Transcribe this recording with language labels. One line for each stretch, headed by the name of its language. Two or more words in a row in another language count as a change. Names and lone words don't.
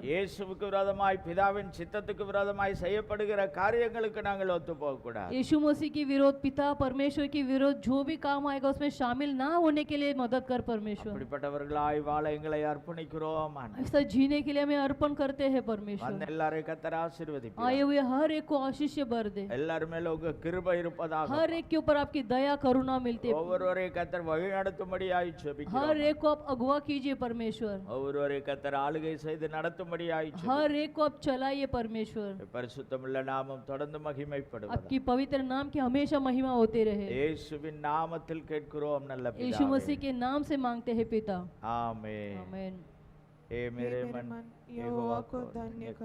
Tamil: இயேசுவுக்கு விரோதமாய் பிதாவின் சித்தத்துக்கு விரோதமாய் செய்யப்படுகிற காரியங்களுக்கு நாங்கள் ஒத்து போகக்கூடாது.
Hindi: यीशु मसीह की विरोध, पिता परमेश्वर की विरोध जो भी काम आएगा उसमें शामिल ना होने के लिए मदद कर परमेश्वर।
Tamil: அப்படிப்பட்டவர்களாய் வாழ எங்களை அர்ப்பணிக்கிறோம் ஆண்டவரே.
Hindi: ऐसा जीने के लिए हमें अर्पण करते हैं परमेश्वर।
Tamil: வந்த எல்லாரையும் கர்த்தர் ஆசீர்வதிப்பார்.
Hindi: आए हुए हर एक को आशीष से भर दे,
Tamil: எல்லார் மேல உங்க கிருபை இருப்பதாக.
Hindi: हर एक के ऊपर आपकी दया करुणा मिलती है।
Tamil: ஒவ்வொருவரையும் கர்த்தர் வழிநடத்தும்படியாய் ஜெபிக்கிறோம்.
Hindi: हर एक को आप अगुवा कीजिए परमेश्वर,
Tamil: ஒவ்வொருவரையும் கர்த்தர் ஆளுகை செய்து நடத்தும்படியாய் ஜெபிக்கிறோம்.
Hindi: हर एक को आप चलाइए परमेश्वर।
Tamil: பரிசுத்தமுள்ள நாமம் தொடர்ந்து மகிமைப்படுவதாக.
Hindi: आपकी पवित्र नाम की हमेशा महिमा होती रहे।
Tamil: இயேசுவின் நாமத்தில் கேட்கிறோம் நல்ல
Hindi: यीशु
Tamil: பிதாவே.
Hindi: मसीह के नाम से मांगते हैं पिता,
Tamil: ஆமென்.
Hindi: आमीन। ए हे मेरे मेरे मन मन यहोवा को धन्य कर।